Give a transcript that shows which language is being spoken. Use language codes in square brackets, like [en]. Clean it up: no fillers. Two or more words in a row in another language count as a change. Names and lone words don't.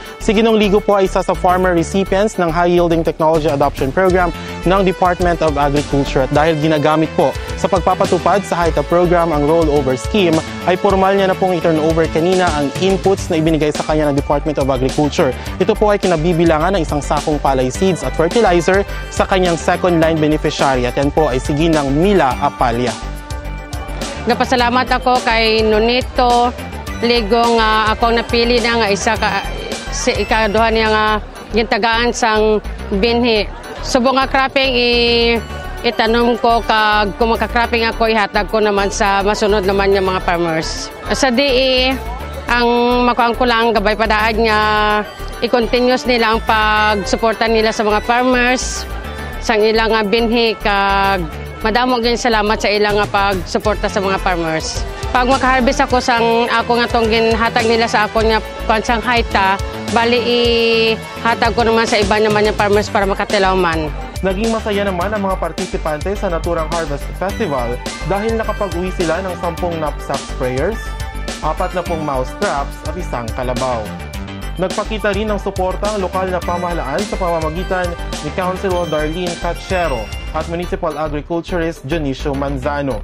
[tl] Si Ginong Ligo po ay isa sa [en] farmer recipients [tl] ng High-Yielding Technology Adoption Program ng Department of Agriculture at dahil ginagamit po sa pagpapatupad sa HYTA program ang [en] rollover scheme, [tl] ay formal niya na pong i-turnover kanina ang inputs na ibinigay sa kanya ng Department of Agriculture. Ito po ay kinabibilangan ng isang sakong palay seeds at fertilizer sa kanyang [en] second line beneficiary [tl] at yan po ay si Ginang Mila Apalia. [hil] Napasalamat ako kay Nonito Ligo nga akong napili na nga isa ikaduha niya nga gintagaan sang binhi. Subong nga cropping itanom ko kag kung magka-cropping ako, ihatag ko naman sa masunod naman yung mga farmers. Sa DE, ang makuhaan ko lang gabay padaan nga i-continuous nila ang pagsuporta nila sa mga farmers, sang ilang binhi kag madamo gyud salamat sa ilang pagsuporta sa mga farmers. Pag makaharvest ako sang ako nga tong ginhatag nila sa ako nga pansang hayta, bali ihatag ko naman sa iba naman yung farmers para makatilaw man. [tl] Naging masaya naman ang mga partisipante sa Naturang Harvest Festival dahil nakapag-uwi sila ng 10 [en] knapsack sprayers, [tl] 40 [en] mouse traps [tl] at 1 kalabaw. Nagpakita rin ng suporta ang lokal na pamahalaan sa pamamagitan ni Councilor Darlene Cachero at Municipal Agriculturist Janicio Manzano.